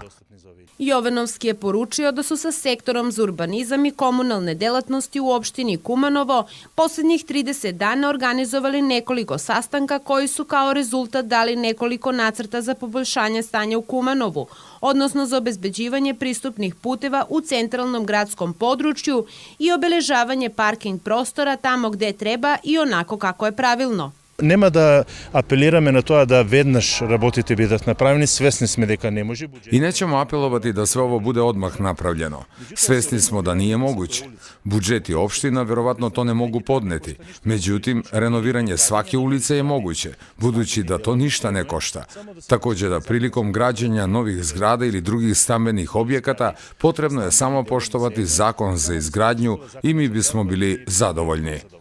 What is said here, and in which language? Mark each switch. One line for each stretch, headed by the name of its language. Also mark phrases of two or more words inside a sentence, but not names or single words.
Serbian: Jovanovski je poručio da su sa sektorom za urbanizam i komunalne delatnosti u opštini Kumanovo poslednjih 30 dana organizovali nekoliko sastanka koji su kao rezultat dali nekoliko nacrta za poboljšanje stanja u Kumanovu, odnosno za obezbeđivanje pristupnih puteva u centralnom gradskom području i obeležavanje parking prostora tamo gde treba i onako kako je pravilno.
Macedonian: Нема да апелираме на тоа да веднаш работите бидат направени, свесни сме дека не може.
Serbian: I nećemo apelovati da sve ovo bude odmah napravljeno. Svesni smo da nije moguće. Budžeti opština verovatno to ne mogu podneti. Međutim, renoviranje svake ulice je moguće, budući da to ništa ne košta. Takođe da prilikom građenja novih zgrada ili drugih stambenih objekata potrebno je samo poštovati zakon za izgradnju i mi bismo bili zadovoljni.